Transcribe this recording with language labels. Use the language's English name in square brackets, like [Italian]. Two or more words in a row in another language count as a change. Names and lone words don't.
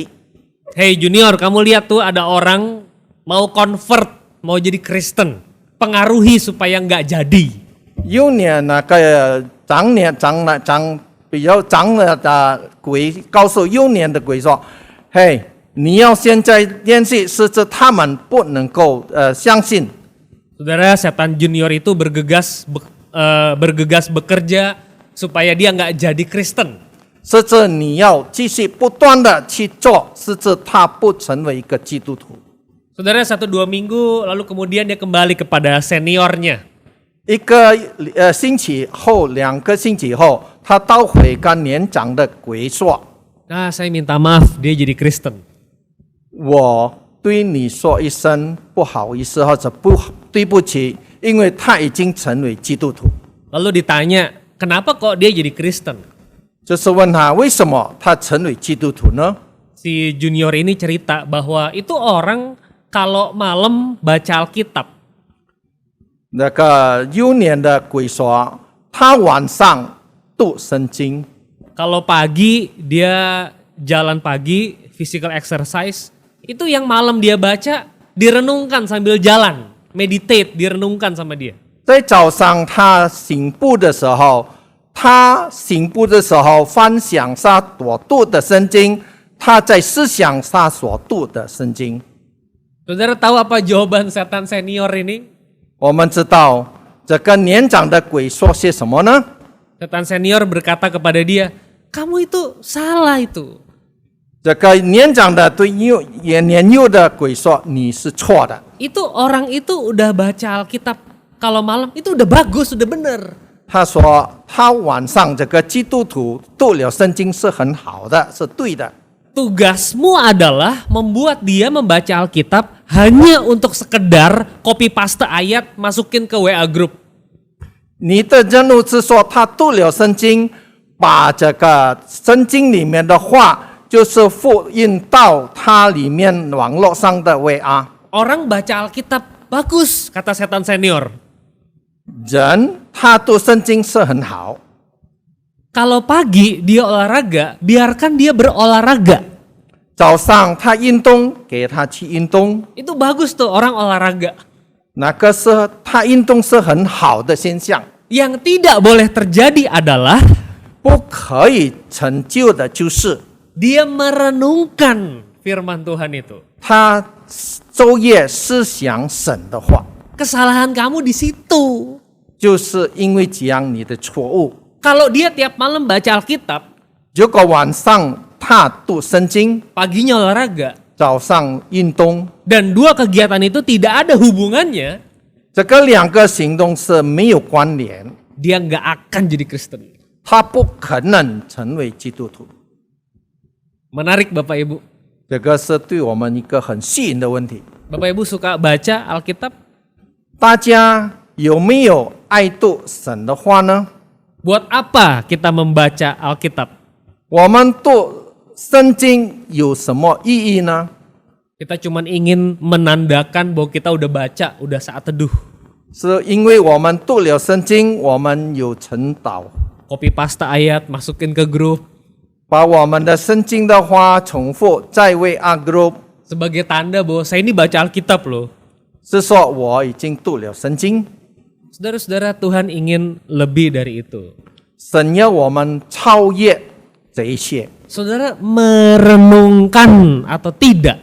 [Indonesian] Hey junior, kamu lihat tuh ada orang mau convert, mau jadi Kristen. Pengaruhi supaya nggak jadi. [Chinese] 幼年那个比较长的鬼告诉幼年的鬼说：“嘿，你要现在练习，是指他们不能够相信。” [Indonesian] Saudara, setan junior itu bergegas bekerja supaya dia nggak jadi Kristen. [Chinese] 甚至你要继续不断的去做，甚至他不成为一个基督徒。 [Indonesian] Saudara 1-2 minggu lalu kemudian dia kembali kepada seniornya. [Chinese] 一个星期后，2个星期后，他到回跟年长的鬼说 [Indonesian] Nah, saya minta maaf, dia jadi Kristen.：“ [Chinese] 我对你说一声不好意思，或者对不起，因为他已经成为基督徒。” [Indonesian] Lalu ditanya, kenapa kok dia jadi Kristen? [Chinese] 就是问他为什么他成为基督徒呢？ [Indonesian] Si junior ini cerita bahwa itu orang kalau malam baca Alkitab. [Chinese] 那个幼年的鬼说，他晚上读圣经， [Indonesian] Kalau pagi dia jalan pagi, [English] physical exercise, [Indonesian] itu yang malam dia baca direnungkan sambil jalan, meditate, direnungkan sama dia. [Chinese] 在早上他醒步的时候，翻想他所读的圣经，他在思想他所读的圣经。 [Indonesian] Saudara tahu apa jawaban setan senior ini? [Chinese] 我们知道这个年长的鬼说些什么呢？ [Indonesian] Setan senior berkata kepada dia, kamu itu salah itu. [Chinese] 这个年长的对年幼的鬼说你是错的。 [Indonesian] Itu orang itu udah baca Alkitab kalau malam itu udah bagus, udah bener. [Chinese] 他说他晚上这个基督徒读了圣经是很好的，是对的。 [Indonesian] Tugasmu adalah membuat dia membaca Alkitab hanya untuk sekedar [English] copy paste [Indonesian] ayat masukin ke WA group. [Chinese] 你的任务是说他读了圣经，把这个圣经里面的话就是复印到他里面网络上的 WA。 [Indonesian] Orang baca Alkitab bagus, kata setan senior. [Chinese] 人他读圣经是很好， [Indonesian] Kalau pagi dia olahraga, biarkan dia berolahraga. [Chinese] 早上他运动，给他去运动， [Indonesian] Itu bagus tuh orang olahraga. [Chinese] 那个是他运动是很好的现象。 [Indonesian] Yang tidak boleh terjadi adalah [Chinese] 不可以成就的就是 [Indonesian] dia merenungkan firman Tuhan itu. [Chinese] 他昼夜思想神的话， [Indonesian] Kesalahan kamu di situ. [Chinese] 就是因为这样你的错误。 [Indonesian] Kalau dia tiap malam baca Alkitab, [Chinese] 如果晚上他读圣经， [Indonesian] paginya olahraga, [Chinese] 早上运动， [Indonesian] dan dua kegiatan itu tidak ada hubungannya, [Chinese] 这个2个行动是没有关联， [Indonesian] dia nggak akan jadi Kristen. [Chinese] 他不可能成为基督徒。 [Indonesian] Menarik Bapak Ibu. [Chinese] 这个是对我们一个很吸引的问题。 [Indonesian] Bapak Ibu suka baca Alkitab? [Chinese] 大家有没有爱读神的话呢？ [Indonesian] Buat apa kita membaca Alkitab? [Chinese] 我们读圣经有什么意义呢？ [Indonesian] Kita cuman ingin menandakan bahwa kita udah baca, udah saat teduh. [Chinese] 是因为我们读了圣经，我们有晨祷， [English] Copy paste [Indonesian] ayat, masukin ke grup. [Chinese] 把我们的圣经的话重复在为阿 group， [Indonesian] Sebagai tanda bahwa saya ini baca Alkitab loh. [Chinese] 是说我已经读了圣经。 [Indonesian] Saudara-saudara, Tuhan ingin lebih dari itu. [Chinese] 神要我们超越这一切。 [Indonesian] Saudara merenungkan atau tidak?